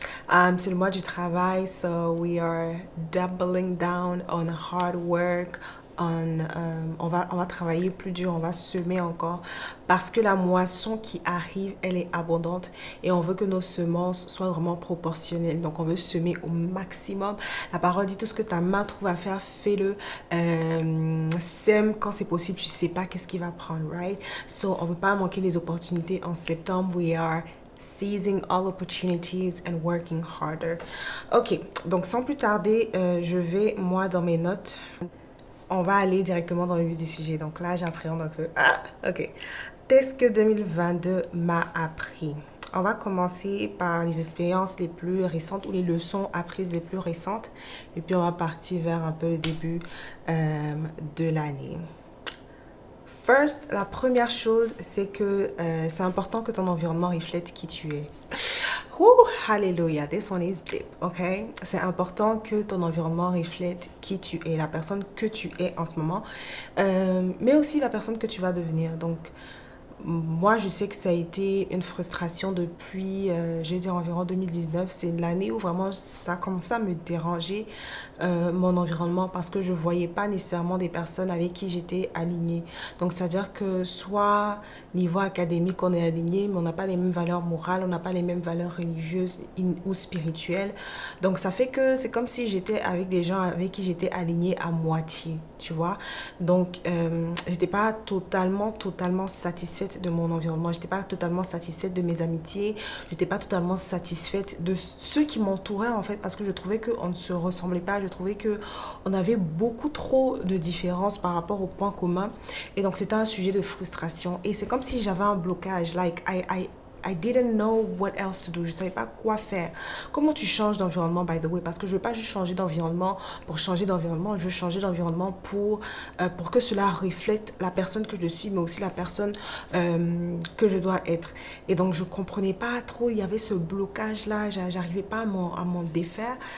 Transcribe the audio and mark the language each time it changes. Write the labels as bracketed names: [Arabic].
[French] C'est le mois du travail, [English] so we are doubling down on hard work, [French] on va travailler plus dur, on va semer encore parce que la moisson qui arrive, elle est abondante et on veut que nos semences soient vraiment proportionnelles. Donc on veut semer au maximum. La parole dit tout ce que ta main trouve à faire, fais-le. Sème quand c'est possible, tu sais pas qu'est-ce qui va prendre, right? So on veut pas manquer les opportunités en septembre. [English] We are seizing all opportunities and working harder. [French] Ok, donc sans plus tarder, je vais moi dans mes notes. On va aller directement dans le vif du sujet. Donc là, j'appréhende un peu. Ah, ok. Qu'est-ce que 2022 m'a appris? On va commencer par les expériences les plus récentes ou les leçons apprises les plus récentes. Et puis, on va partir vers un peu le début de l'année. First, la première chose, c'est que c'est important que ton environnement reflète qui tu es. [English] Ouh, hallelujah, this one is deep, ok? [French] C'est important que ton environnement reflète qui tu es, la personne que tu es en ce moment, mais aussi la personne que tu vas devenir. Donc, moi, je sais que ça a été une frustration depuis, je vais dire environ 2019. C'est l'année où vraiment ça a commencé à me déranger, mon environnement, parce que je voyais pas nécessairement des personnes avec qui j'étais alignée. Donc, c'est-à-dire que soit niveau académique, on est aligné, mais on n'a pas les mêmes valeurs morales, on n'a pas les mêmes valeurs religieuses ou spirituelles. Donc, ça fait que c'est comme si j'étais avec des gens avec qui j'étais alignée à moitié, tu vois. Donc, j'étais pas totalement satisfaite de mon environnement. J'étais pas totalement satisfaite de mes amitiés. J'étais pas totalement satisfaite de ceux qui m'entouraient, en fait, parce que je trouvais qu'on ne se ressemblait pas. Je trouvais qu'on avait beaucoup trop de différences par rapport aux points communs. Et donc, c'était un sujet de frustration. Et c'est comme si j'avais un blocage. [English] Like, I didn't know what else to do. [French] Je ne savais pas quoi faire. Comment tu changes d'environnement, [English] by the way? [French] Parce que je ne veux pas juste changer d'environnement pour changer d'environnement. Je veux changer d'environnement pour que cela reflète la personne que je suis, mais aussi la personne que je dois être. Et donc, je ne comprenais pas trop. Il y avait ce blocage-là. J'arrivais pas à m'en défaire.